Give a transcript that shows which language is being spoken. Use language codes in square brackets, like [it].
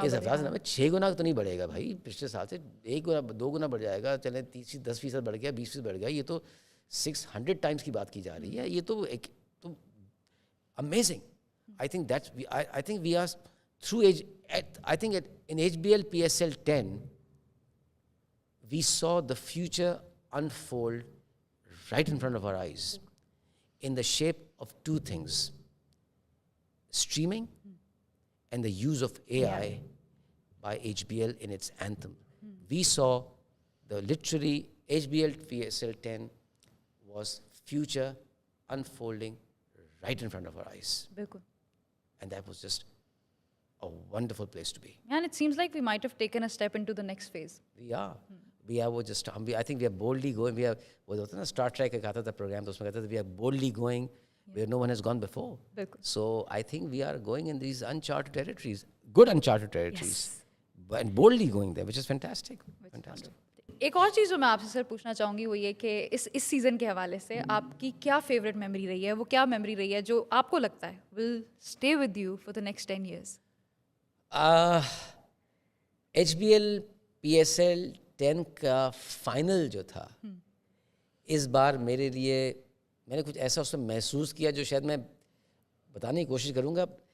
[ur] اس رفتار سے 6 گنا تو نہیں بڑھے گا بھائی. پچھلے سال سے 1 گنا 2 گنا بڑھ جائے گا, چلیں 10% بڑھ گیا, 20% بڑھ گیا, یہ تو 600 ٹائمس کی بات کی جا رہی ہے. یہ تو ایک تو amazing. [en] I think we are through I think in HBL PSL 10 we saw the future unfold right in front of our eyes in the shape of 2 things: streaming and the use of AI by HBL in its anthem. We saw the literally HBL PSL 10 was future unfolding right in front of our eyes. [ur] بالکل. [en] And that was just a wonderful place to be. And it seems like we might have taken a step into the next phase. We are. I think we are boldly going. [ur] وہ ہوتا ہے نا Star Trek کا آتا تھا programme, تو اس میں کہتا تھا [en] we are boldly going where no one has gone before. [ur] بالکل. [en] So I think we are going in these uncharted territories, good uncharted territories, and boldly going there, which is fantastic. Fantastic. [ur] ایک اور چیز جو میں آپ سے سر پوچھنا چاہوں گی وہ یہ کہ اس سیزن کے حوالے سے آپ کی کیا فیوریٹ میموری رہی ہے, وہ کیا میموری رہی ہے جو آپ کو لگتا ہے [en] Will stay with you for the next 10 years? [ur] H be L P S L 10 کا فائنل جو تھا اس بار میرے لیے, میں نے کچھ ایسا اس میں محسوس کیا جو شاید میں بتانے کی کوشش کروں گا.